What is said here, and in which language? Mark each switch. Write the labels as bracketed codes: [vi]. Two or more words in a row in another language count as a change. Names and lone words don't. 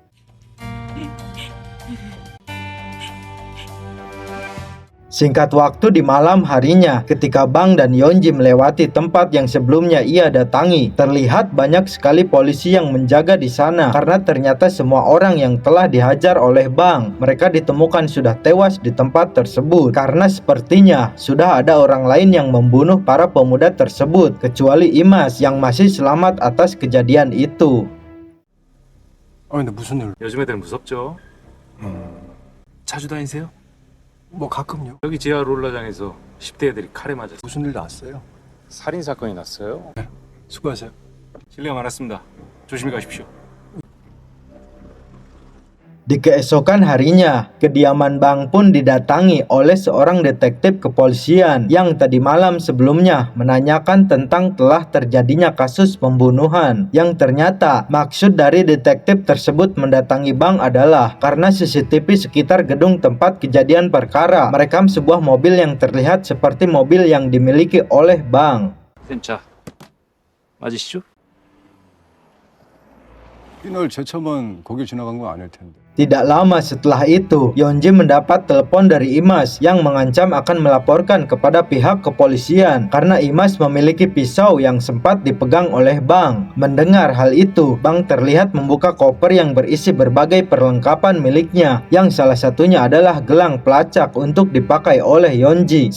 [id] Singkat waktu di malam harinya, ketika Bang dan Yeonji melewati tempat yang sebelumnya ia datangi, terlihat banyak sekali polisi yang menjaga di sana karena ternyata semua orang yang telah dihajar oleh Bang, mereka ditemukan sudah tewas di tempat tersebut karena sepertinya sudah ada orang lain yang membunuh para pemuda tersebut, kecuali Imas yang masih selamat atas kejadian itu. [ko] 근데 무슨 일? 요즘 애들은 무섭죠? 자주 다니세요? 뭐 가끔요. 여기 지하 롤러장에서 10대 애들이 칼에 맞아서 무슨 일 났어요? 살인 사건이 났어요. 수고하세요. 실례가 많았습니다. 조심히 가십시오. [id] Di keesokan harinya, kediaman Bang pun didatangi oleh seorang detektif kepolisian yang tadi malam sebelumnya menanyakan tentang telah terjadinya kasus pembunuhan. Yang ternyata maksud dari detektif tersebut mendatangi Bang adalah karena CCTV sekitar gedung tempat kejadian perkara merekam sebuah mobil yang terlihat seperti mobil yang dimiliki oleh Bang. [ko] 자, 맞으시죠? 이날 제차만 거길 지나간 건 아닐 텐데. [id] Tidak lama setelah itu, Yeonji mendapat telepon dari Imas yang mengancam akan melaporkan kepada pihak kepolisian karena Imas memiliki pisau yang sempat dipegang oleh Bang. Mendengar hal itu, Bang terlihat membuka koper yang berisi berbagai perlengkapan miliknya, yang salah satunya adalah gelang pelacak untuk dipakai oleh Yeonji.